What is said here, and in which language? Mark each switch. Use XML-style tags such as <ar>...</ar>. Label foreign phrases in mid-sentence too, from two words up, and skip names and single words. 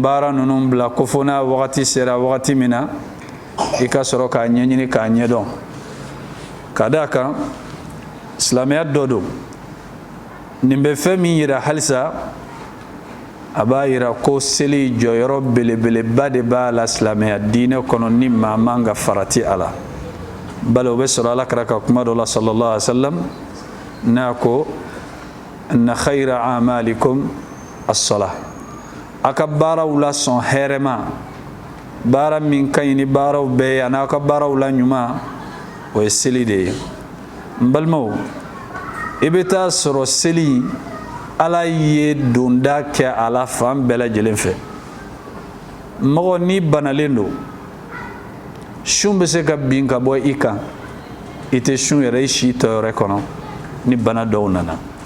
<bm>baara ninnu bila ko fo n'a wagati sera wagati min na i ka sɔrɔ k'a ɲɛɲini k'a ɲɛdɔn ka d'a kan silamɛya dɔ don nin bɛ fɛn min yira halisa a b'a yira ko seli jɔyɔrɔ belebeleba de b'a la silamɛya diinɛ kɔnɔ ni maa man ka farati a la bali o bɛ sɔrɔ alakira ka kuma dɔ la</bm> <ar>صلى الله عليه وسلم</ar> <bm>n'a ko</bm> <ar>إن خير أعمالكم الصلاة</ar> <bm>a ka baaraw la sɔn hɛrɛma baara min ka ɲi ni baaraw bɛɛ ye a n'a ka baaraw la ɲuman o ye seli de ye n balimaw i bɛ taa sɔrɔ seli ala ye donda kɛ a la fan bɛɛ lajɛlen fɛ mɔgɔ ni banalen don sun bɛ se ka bin ka bɔ i kan i tɛ sun yɛrɛ i si tɔyɔrɔ kɔnɔ ni bana dɔw nana</bm>